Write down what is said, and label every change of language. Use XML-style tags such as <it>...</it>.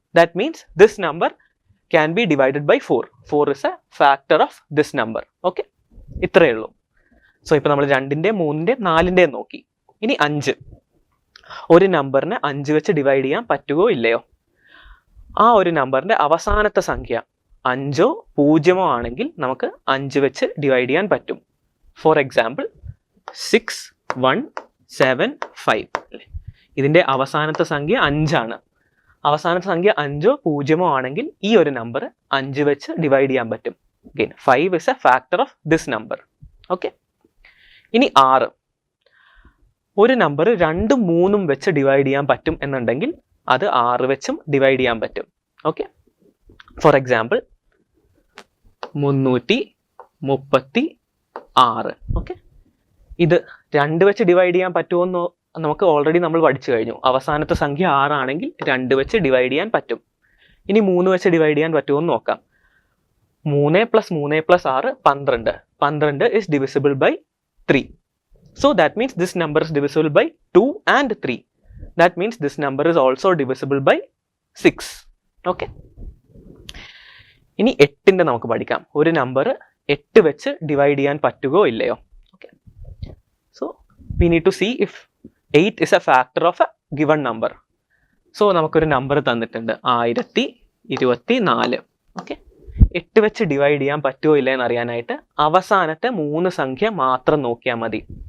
<en>That means this number can be divided by 4. 4 is a factor of this number.</en> <ml>Okay, ഇത്രയേ ഉള്ളൂ. So ഇപ്പോൾ നമ്മൾ 2ൻ്റെയും 3ൻ്റെയും 4ൻ്റെയും നോക്കി. ഇനി 5, ഒരു നമ്പറിനെ 5 വെച്ച് ഡിവൈഡ് ചെയ്യാൻ പറ്റുമോ ഇല്ലയോ? ആ ഒരു നമ്പറിൻ്റെ അവസാനത്തെ സംഖ്യ 5 0 ആണെങ്കിൽ നമുക്ക് 5 വെച്ച് ഡിവൈഡ് ചെയ്യാൻ പറ്റും. ഫോർ എക്സാമ്പിൾ 6 1 7 5 അല്ലേ, ഇതിൻ്റെ അവസാനത്തെ സംഖ്യ 5 ആണ്. അവസാനത്തെ സംഖ്യ 5 0 ആണെങ്കിൽ ഈ ഒരു നമ്പർ 5 വെച്ച് ഡിവൈഡ് ചെയ്യാൻ പറ്റും.</ml> <en>Again 5 is a factor of this number.</en> <ml>Okay, ഇനി 6, ഒരു നമ്പർ 2 3 വെച്ച് ഡിവൈഡ് ചെയ്യാൻ പറ്റും എന്നുണ്ടെങ്കിൽ അത് 6 വെച്ചും ഡിവൈഡ് ചെയ്യാൻ പറ്റും. Okay, for example 336. ഓക്കെ, ഇത് 2 വെച്ച് ഡിവൈഡ് ചെയ്യാൻ പറ്റുമെന്ന് നമുക്ക് ഓൾറെഡി നമ്മൾ പഠിച്ചു കഴിഞ്ഞു. അവസാനത്തെ സംഖ്യ 6 ആണെങ്കിൽ 2 വെച്ച് ഡിവൈഡ് ചെയ്യാൻ പറ്റും. ഇനി 3 വെച്ച് ഡിവൈഡ് ചെയ്യാൻ പറ്റുമോ എന്ന് നോക്കാം.</ml> <en>3 + 3 + 6 12. 12 is divisible by 3. So that means this number is divisible by 2 and 3. That means this number is also divisible by 6.</en> <ml>Okay. ഇനി 8ന്റെ നമുക്ക് പഠിക്കാം. ഒരു നമ്പർ 8 വെച്ച് ഡിവൈഡ് ചെയ്യാൻ പറ്റുകയോ ഇല്ലയോ. Okay,</ml> <en>So we need to see if 8 is a factor of a given number.</en> <ml>So നമുക്കൊരു number തന്നിട്ടുണ്ട് 1024. Okay, 8 വെച്ച് ഡിവൈഡ് ചെയ്യാൻ പറ്റുമോ ഇല്ല എന്ന് അറിയാനായിട്ട് അവസാനത്തെ 3 സംഖ്യ മാത്രം നോക്കിയാൽ മതി.</ml>